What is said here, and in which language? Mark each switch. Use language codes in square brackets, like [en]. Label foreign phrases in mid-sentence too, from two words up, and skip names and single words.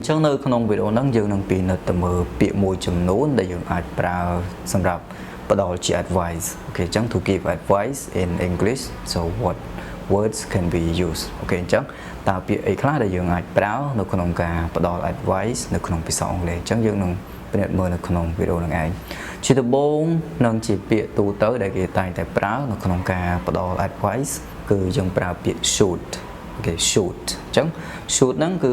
[km] ចឹងនៅក្នុងវីដេអូហ្នឹងយើងនឹងពិនិត្យទៅមើលពាក្យមួយចំនួនដែលយើងអាចប្រើសម្រាប់ផ្ដល់ជា advice អូខេអញ្ចឹង [en] to give advice in English so what words can be used [km] អូខេអញ្ចឹងតើពាក្យអីខ្លះដែលយើងអាចប្រើនៅក្នុងការផ្ដល់ advice នៅក្នុងភាសាអ ង់គ្លេសអញ្ចឹងយើងនឹងពិនិត្យមើលនៅក្នុងវីដេអូហ្នឹងឯងជាដំបូងនឹងជាពាក្យទូទៅដែលគេតែងតែប្រើនៅក្នុងការផ្ដល់ advice គឺយើងប្រើពាក្យ should អូខេ should អញ្ចឹង should ហ្នឹងគឺ